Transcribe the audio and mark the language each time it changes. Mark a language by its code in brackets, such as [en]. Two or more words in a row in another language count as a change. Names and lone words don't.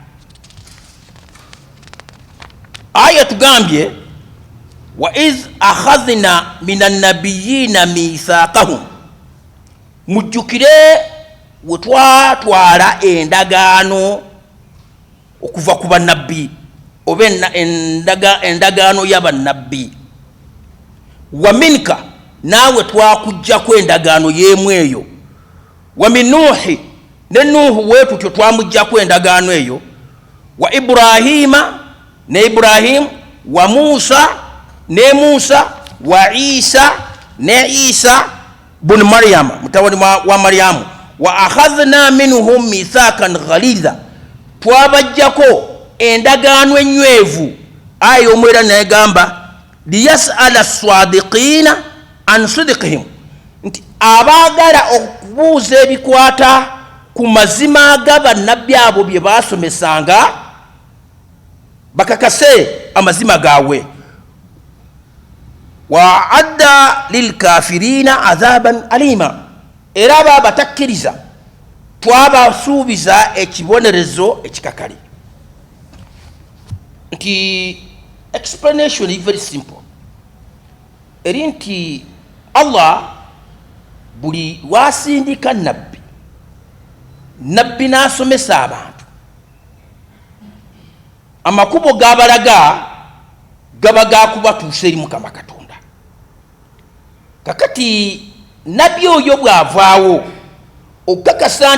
[lg] Aya tugambye [ar] وإذ أخذنا من النبيين ميثاقهم [lg] mujjukire wetwatwala endagaano okuva ku bannabbi oba endagaano y'abannabbi. [ar] ومنك [lg] naawe twakujjako endagaano y'emu eyo. [ar] ومن نوح [lg] ne Nuuhu weetutyo twamujjako endagaano eyo. Wa Ibrahima ne Ibrahim wa Muusa ne Muusa wa Isa ne Isa bun Maryam mutawali wa Maryamu [ar] وأخذنا منهم ميثاقا غليظا [lg] twabajjako endagaano enywevu ayo omwera negamba [ar] ليسأل الصادقين عن صدقهم [lg] nti abagala okubuuza ebikwata ku mazima g'abannabbi abo bye basomesanga bakakase amazima gawe [ar] وأعد للكافرين عذابا أليما [lg] era abo abatakkiriza twabasuubiza ekibonerezo ekikakali nti [en] explanation is very simple [lg] eri nti Allah buli wasindika nabbi n'asomesa abantu amakubo gabalaga gaba gakubatuusa eri Mukama Katonda kakati nabbi oyo bw'avaawo okukakasa